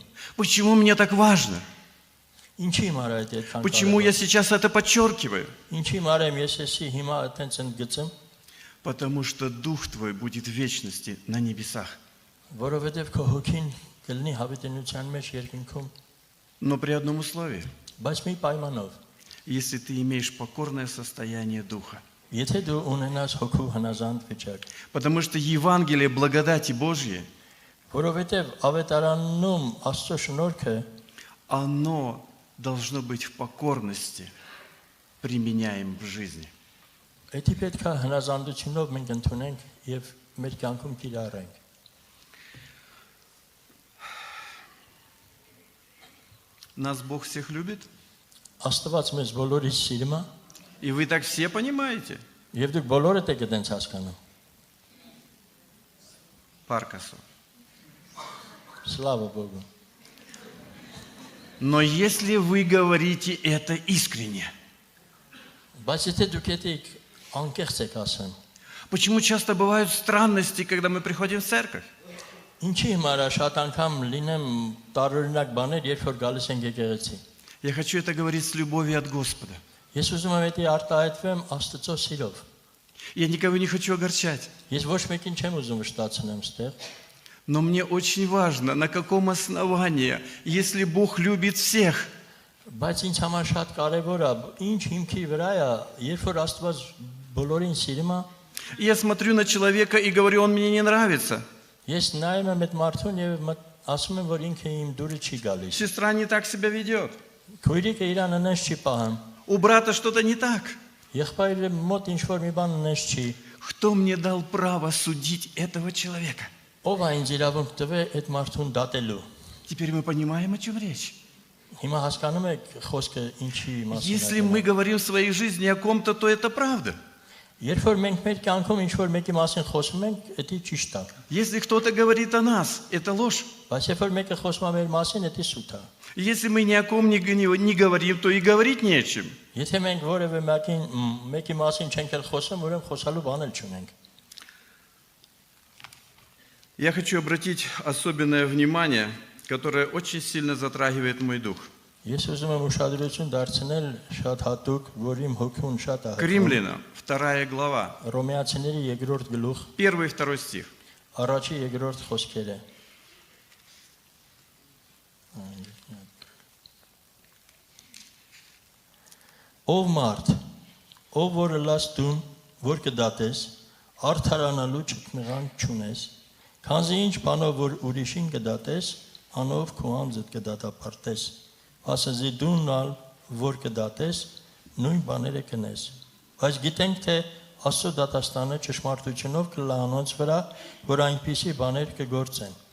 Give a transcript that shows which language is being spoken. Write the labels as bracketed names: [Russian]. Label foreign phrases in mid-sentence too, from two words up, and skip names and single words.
[Russian] Почему мне так важно? [Armenian] Ինչի համար է դա այդքան [Russian] Почему я [Armenian] կարևոր։ [Russian] сейчас это подчеркиваю? [Armenian] Ինչի համար եմ ես էսի հիմա այդտենց ընդգծում, [Russian] Потому что дух твой будет в вечности на небесах. [Armenian] որովհետեւ քո հոգին կլինի հավիտենության մեջ երկինքում, [Russian] Но при одном условии. [Armenian] բայց մի պայմանով։ [Russian] Если ты имеешь покорное состояние духа. [Armenian] Եթե դու ունենաս հոգու հնազանդ վիճակ, [Russian] Потому что Евангелие благодати Божьей [Armenian] Որովհետև ավետարանում Աստծո շնորհքը [Russian] оно должно быть в покорности, применяем в жизни. [Armenian] Էդի պետք է հնազանդությունով մենք ընդունենք եւ մեր կյանքում կիրառենք։ [Russian] Нас Бог всех любит, [Armenian] Աստված մեզ բոլորից սիրում է, [Russian] и вы так все понимаете, [Armenian] եւ դուք բոլորդ եք այդպես հասկանում։ Паркасу. [Russian] Слава Богу։ Но если вы говорите это искренне, [Armenian] Բայց եթե դուք եք անկեղծ եք ասում, [Russian] почему часто бывают странности, когда мы приходим в церковь? [Armenian] ինչի համար է շատ անգամ լինեմ տարօրինակ բաներ, երբ որ գալիս են եկեղեցի։ [Russian] Я хочу это говорить с любовью от Господа. [Armenian] Ես ուզում եմ դա արտահայտվեմ Աստծո սիրով։ [Russian] Я никого не хочу огорчать. [Armenian] Ես ոչ մեկին չեմ ուզում վշտացնեմ ստեղ, [Russian] Но мне очень важно, на каком основании, если Бог любит всех, [Armenian] բայց ինձ համար շատ կարևոր է, ինչ հիմքի վրա է, երբ որ Աստված բոլորին սիրում է, [Russian] я смотрю на человека и говорю, он мне не нравится. [Armenian] ես նայում եմ այդ մարդուն եւ ասում եմ, որ ինքը իմ դուրը չի գալիս։ [Russian] Сестра не так себя ведет. [Armenian] Քույրիկը իրան անես չի պահում։ [Russian] У брата что-то не так. [Armenian] Եղբայրը մոտ ինչ որ մի բան անես չի։ [Russian] Кто мне дал право судить этого человека? [Armenian] Ով է ինձ իրավունք տվե այդ մարդուն դատելու։ [Russian] Теперь мы понимаем, о чем речь. [Armenian] Հիմա հասկանում եք խոսքը ինչի մասին է։ [Russian] Если мы говорим в своей жизни о ком-то, то это правда. [Armenian] Երբ որ մենք մեր кյանքում ինչ որ мեկի մասին խոսում ենք, դա ճիշտ է։ [Russian] Если кто-то говорит о нас, это ложь. [Armenian] Բայց երբ որ մեկը խոսում է մեր մասին, դա սուտ է։ [Russian] Если мы ни о ком не говорим, то и говорить не о чем. [Armenian] Եթե մենք որևէ մեկի մասին չենք խոսում, ուրեմն խոսալու բան էլ չունենք։ [Russian] Я хочу обратить особенное внимание, которое очень сильно затрагивает мой дух. [Armenian] Ես ուզում եմ ուշադրություն դարձնել շատ հատուկ, որ իմ հոգուն շատ է [Russian] К Римлянам, 2 глава, [Armenian] Հռոմեացիների 2-րդ գլուխ, [Russian] 1 и 2 стих. [Armenian] առաջի 2-րդ խոսքերը։ Ով մարդ, ով որ լաս դուն, որ կդատես, արդարանալու չկնղանք չունես, քանզի ինչ բանով որ ուրիշին կդատես, անով քո անձդ կդատապարտես, ասազի դունալ որ կդատես, նույն բաները կնես։ Բայց գիտենք թե Աստծո դատաստանը ճշմարտությունով կլա անոնց վրա, որ այնպիսի բաներ կգործեն։